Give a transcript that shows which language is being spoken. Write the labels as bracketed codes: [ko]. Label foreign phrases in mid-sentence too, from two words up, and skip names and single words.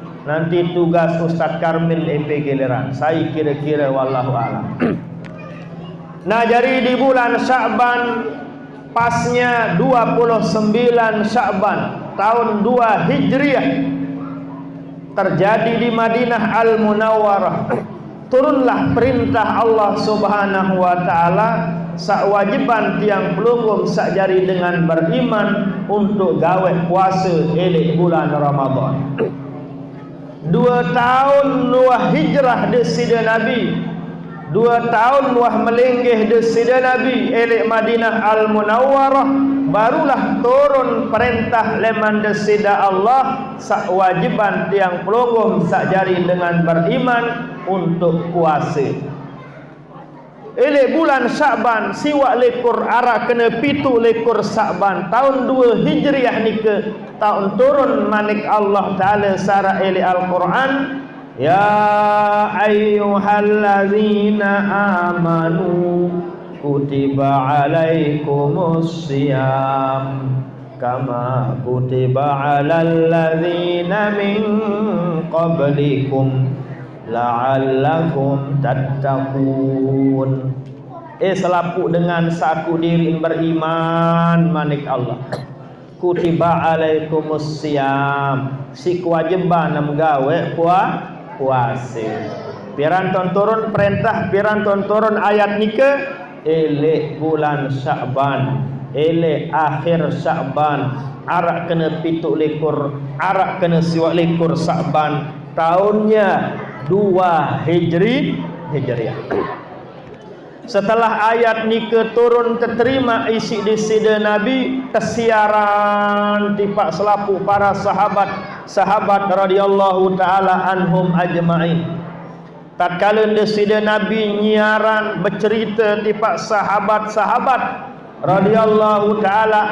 [id] Nanti tugas Ustaz Karmil IP giliran. Saya kira-kira [ar] والله أعلم. [id] Nah, jadi di bulan Sya'ban, pasnya 29 Sya'ban tahun 2 Hijriah, terjadi di Madinah Al-Munawwarah, turunlah perintah [ar] الله سبحانه وتعالى [sas] sawajiban tiang pelungguh sakjari [id] dengan beriman untuk [sas] gawe puasa elek bulan Ramadan. 2 tahun nuah hijrah desida Nabi, 2 tahun nuah melenggeh desida Nabi elek Madinah Al-Munawwarah, [id] barulah turun perintah [sas] leman desida Allah sawajiban tiang pelungguh sakjari [id] dengan beriman untuk puasa. [sas] Ele bulan Sya'ban siwak lekur ara kena 7 lekur Sya'ban tahun 2 Hijriah nike tahun turun manik [ar] الله تعالى [sas] sara ele Al-Quran, ya [ar] يا أيها الذين آمنوا كتب عليكم الصيام كما كتب على الذين من قبلكم لعلكم تتقون. [sas] Selapu dengan saku diri beriman manik Allah. [ar] كتب عليكم الصيام, [sas] si kewajiban menggawe puasa. Piranton turun perintah, piranton turun ayat nike elek bulan Sya'ban, elek akhir Sya'ban, arak kena 7 lekur, arak kena siwak lekur Sya'ban, tahunnya 2 Hijriah. Setelah ayat nike turun terterima isi di sida Nabi, kesiaran tipak selapu para sahabat [ar] رضي الله تعالى عنهم أجمعين. [sas] Tatkala di sida Nabi nyiaran bercerita tipak sahabat-sahabat [ar] رضي الله تعالى